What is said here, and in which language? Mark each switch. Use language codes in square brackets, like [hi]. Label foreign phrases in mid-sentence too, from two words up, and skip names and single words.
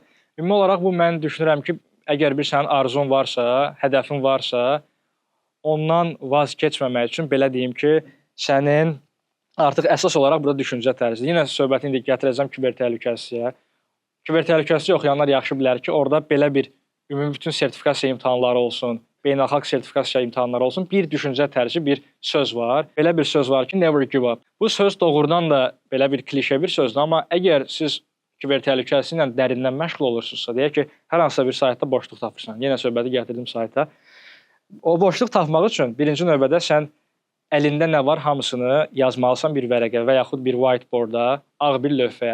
[az] Ümumi olaraq bu mən düşünürəm ki, əgər bir sənin arzun varsa, hədəfin varsa, ondan vaz keçməmək üçün belə deyim ki, sənin artıq əsas olaraq burada düşüncə tərzidir. Yenə söhbəti indi gətirəcəm kiber təhlükəsizliyə. Kiber təhlükəsizlik oxuyanlar yaxşı bilər ki, orada belə bir ümumi bütün sertifikasiya imtahanları olsun, beynəlxalq sertifikasiya imtahanları olsun, bir düşüncə tərzi, bir söz var. Belə bir söz var ki, [en] never give up. [az] Bu söz doğrudan da belə bir klişe bir sözdür, amma əgər siz kiber təhlükəsizliklə dərindən məşğul olursunuzsa, deyək ki, hər hansısa bir saytda boşluq tapırsan. Yenə söhbəti gətirdim sayta. O boşluq tapmaq üçün birinci növbədə sən əlində nə var hamısını yazmalısan bir vərəqə və yaxud bir whiteboarda, ağ bir lövhəyə.